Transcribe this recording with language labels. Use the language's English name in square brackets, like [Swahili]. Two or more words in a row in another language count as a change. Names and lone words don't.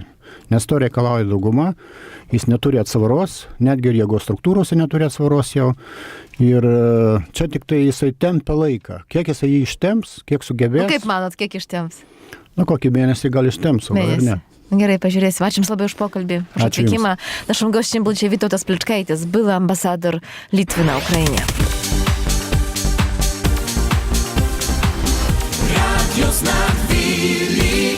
[Lithuanian] Nes to reikalauja dauguma, jis neturi atsvaros, netgi ir jėgos struktūrose neturi atsvaros jau. Ir čia tik tai jisai tempia laiką. Kiek jisai jį ištemps, kiek sugebės. Kaip manot, kiek ištemps? Kokį mėnesį gal ištemps, o gal ir ne. Gerai, pažiūrėsim. Ačiū Jums labai už pokalbį, už atvykimą. [Polish] Naszym gościem był dzisiaj Vytautas Pličkaitis, były ambasador Litwy na Ukrainie. Radio Znak Willi.